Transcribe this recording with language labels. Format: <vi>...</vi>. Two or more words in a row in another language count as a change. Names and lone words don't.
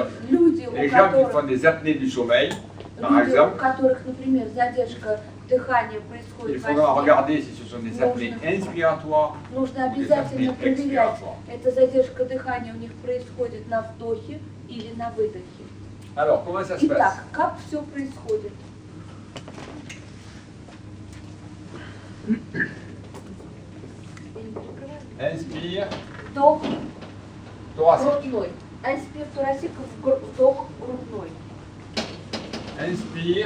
<ru>Люди,</ru> <fr>les</fr> <ru>у</ru> <fr>gens qui font</fr> <ru>которых,</ru> <fr>des apnées du sommeil, par</fr> <ru>люди, у</ru> <fr>exemple,</fr> <ru>которых, например, задержка дыхания</ru> <fr>il</fr> <ru>происходит</ru> <fr>faudra</fr> <ru>во сне,</ru> <fr>regarder si ce sont des apnées inspiratoires</fr> <ru>нужно</ru> <fr>ou des</fr> <ru>обязательно</ru> <fr>apnées</fr> <ru>проверять,</ru> <fr>expiratoires.</fr> <ru>эта задержка дыхания у них происходит на вдохе или на выдохе.</ru> <fr>Alors, comment ça se passe?</fr> <ru>Итак, как все происходит?</ru> <fr>Inspire,</fr> <ru>Вдох</ru> <fr>thoracique.</fr> <ru>грудной.</ru> <fr>inspire thoracique,</fr> <ru>вдох грудной.</ru> <fr>Inspire,</fr>